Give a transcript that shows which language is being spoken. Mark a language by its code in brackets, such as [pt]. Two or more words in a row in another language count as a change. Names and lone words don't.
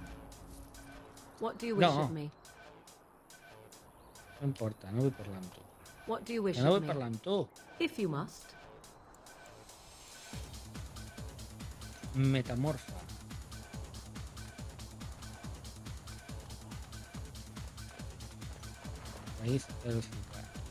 [en] What do you wish of me? [ca] No importa, no vull parlar amb tu. [en] What do you wish [ca] Que no [en] of [ca] vull [en] me? [ca] parlar amb tu. [en] If you must. [ca] Metamorfa. [es] Raïz élfica.